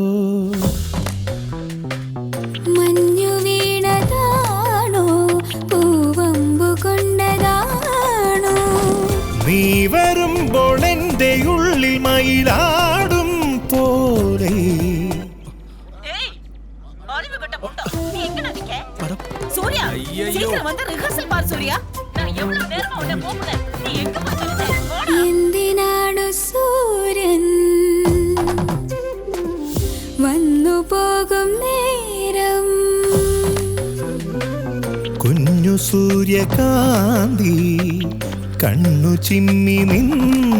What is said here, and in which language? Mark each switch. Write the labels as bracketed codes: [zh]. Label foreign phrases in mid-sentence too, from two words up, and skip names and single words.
[ml] മഞ്ഞു വീണതാണോ പൂവമ്പു കൊണ്ടതാണോ നീ വരുമ്പോൾ എൻ്റെ ഉള്ളിൽ മയിലാടും പോലെ [ta] ஏய் அறிவு கட்ட முட்டா, நீ எங்கடா நிக்க? சூர்யா, சீக்கிரம் வந்து ரிஹர்சல் பார் சூர்யா. நான் எவ்வளவு நேரமா உன்னை கூப்பிடுறேன், நீ எங்க போயிட்ட? போடா. [ml] എന്തിനാണു സൂര്യൻ വന്നു പോകും നേരം കുഞ്ഞു സൂര്യകാന്തി കണ്ണു ചിമ്മി നിന്നു